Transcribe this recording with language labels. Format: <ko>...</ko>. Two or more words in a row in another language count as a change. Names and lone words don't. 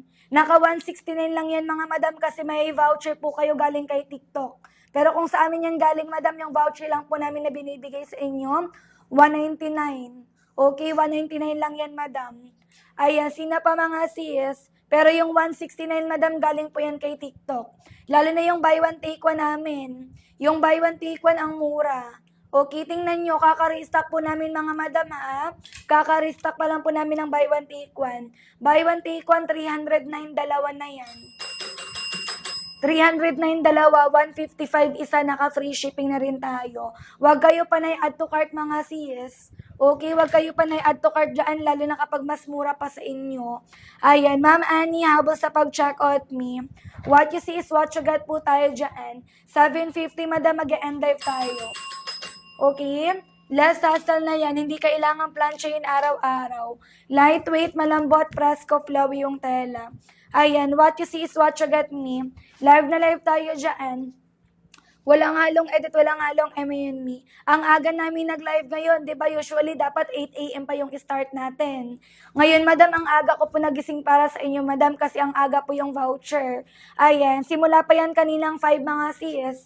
<tl>Naka 169 lang yan, mga madam, kasi may voucher po kayo galing kay TikTok. Pero kung sa amin yan galing, madam, yung voucher lang po namin na binibigay sa inyo, 199. Okay, 199 lang yan, madam. Ayan, sina pa mga sis. Pero yung 169, madam, galing po yan kay TikTok. Lalo na yung</tl> <en>buy one take one</en> <tl>namin. Yung</tl> <en>buy one take one</en> <tl>ang mura. Okay, tingnan nyo, kaka-restock po namin mga madam, ha? Kaka-restock pa lang po namin ng</tl> <en>buy one take one. Buy one take one,</en> <tl>309, dalawa na yan. 309 dalawa, 155 isa, naka-free shipping na rin tayo. Huwag kayo panay</tl> <en>add to cart,</en> <tl>mga sis. Okay, huwag kayo panay</tl> <en>add to cart</en> <tl>dyan, lalo na kapag mas mura pa sa inyo. Ayan, Ma'am Annie, habol sa pag-check out me.</tl> <en>What you see is what you get</en> <tl>po tayo dyan. 750, madam, mag-end dive tayo. Okay? Less hassle na yan, hindi kailangan plancha yun araw-araw. Lightweight, malambot, presko, flowy yung tela. Ayan,</tl> <en>what you see is what you get me.</en> <tl>Live na live tayo dyan. Walang halong edit, walang halong M&Me. Ang aga namin nag-live ngayon, di ba usually dapat 8 a.m. pa yung start natin. Ngayon, madam, ang aga ko po nagising para sa inyo, madam, kasi ang aga po yung voucher. Ayan, simula pa yan kaninang 5 mga sis.</tl>